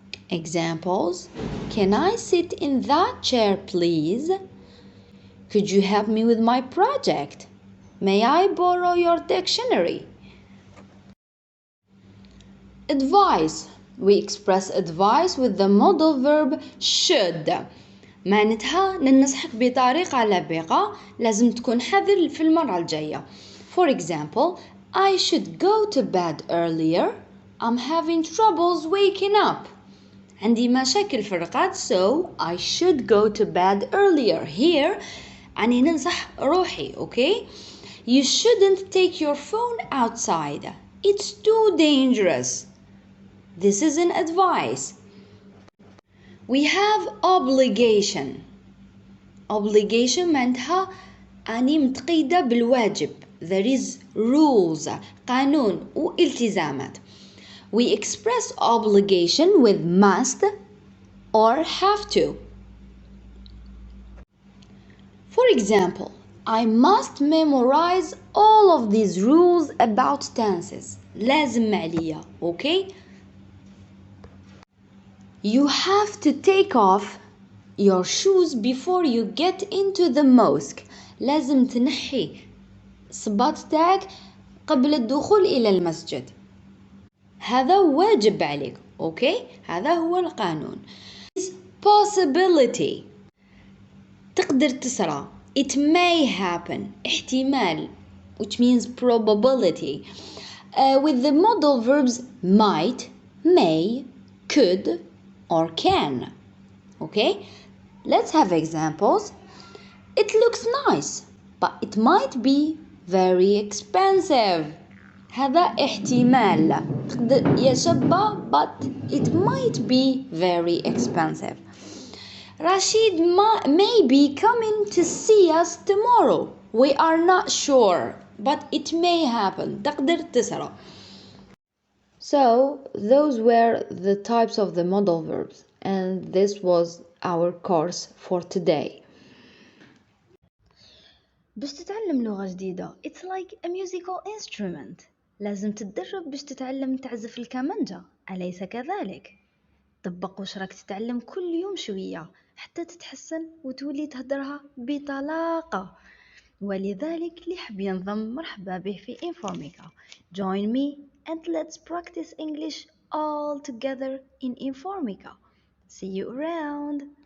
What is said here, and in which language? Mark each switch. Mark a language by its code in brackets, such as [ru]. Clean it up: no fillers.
[en] Examples: can I sit in that chair please? Could you help me with my project? May I borrow your dictionary? Advice. We express advice with the modal verb should. [ar] معناتها ننصحك بطريقة لبقة لازم تكون حذر في المرة الجاية. [en] For example, I should go to bed earlier. I'm having troubles waking up. عندي مشاكل في الرقاد so I should go to bed earlier. [ar] Here أني ننصح روحي, okay? [en] You shouldn't take your phone outside. It's too dangerous. This is an advice. We have obligation. [ar] Obligation معناتها أني متقيدة بالواجب. [en] There is rules, قانون والتزامات. We express obligation with must or have to. For example, I must memorize all of these rules about tenses. [ar] لازم عليا, okay? [en] You have to take off your shoes before you get into the mosque. [ar] لازم تنحي صباط تاعك قبل الدخول إلى المسجد. هذا واجب عليك, okay? هذا هو القانون. Possibility. تقدر تسرى [en] It may happen. احتمال, which means probability. With the modal verbs might, may, could, or can. Okay? Let's have examples. It looks nice, but it might be very expensive. [ar] هذا احتمال. [en] يشبه, but it might be very expensive. Rashid may be coming to see us tomorrow. We are not sure, but it may happen. [ar] تقدر تسرى. [en] So, those were the types of the modal verbs, and this was our course for today. باش تتعلم لغة جديدة it's like a musical instrument. [ar] لازم تتدرب باش تتعلم تعزف الكمانجة، أليس كذلك؟ طبق واش راك تتعلم كل يوم شوية حتى تتحسن وتولي تهدرها بطلاقة. ولذلك اللي حب ينضم مرحبا به في Informica. [en] Join me and let's practice English all together in Informica. See you around.